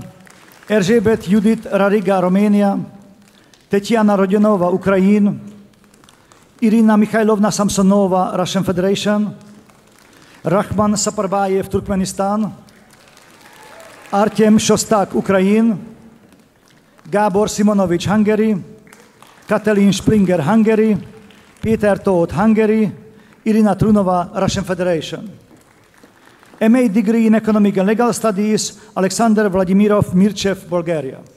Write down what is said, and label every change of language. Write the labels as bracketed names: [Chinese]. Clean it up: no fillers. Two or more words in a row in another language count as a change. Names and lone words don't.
[English] Erzsébet Judith Rariga, Romania. Tetiana Rodionova, Ukraine. Irina Mikhailovna Samsonova, Russian Federation. Rahman Saparbayev, Turkmenistan. Artem Shostak, Ukraine. Gábor Simonovic, Hungary. Katalin Springer, Hungary. Peter Todt, Hungary. Irina Trunova, Russian Federation. MA degree in Economic and Legal Studies, Alexander Vladimirov Mirchev, Bulgaria.